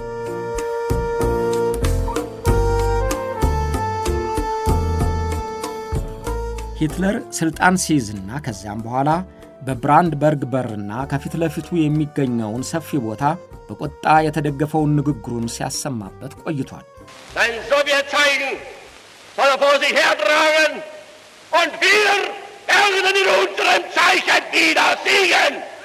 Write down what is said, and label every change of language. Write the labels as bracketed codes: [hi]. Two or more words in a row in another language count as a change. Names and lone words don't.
[am] ሂትለር ሥልጣን ሲይዝና ከዚያም በኋላ በብራንድበርግ በርና ከፊት ለፊቱ የሚገኘውን ሰፊ ቦታ በቁጣ የተደገፈውን ንግግሩን ሲያሰማበት ቆይቷል። [de] Sein Sowjetzeichen soll vor sich hertragen und wir werden in unserem Zeichen wieder siegen.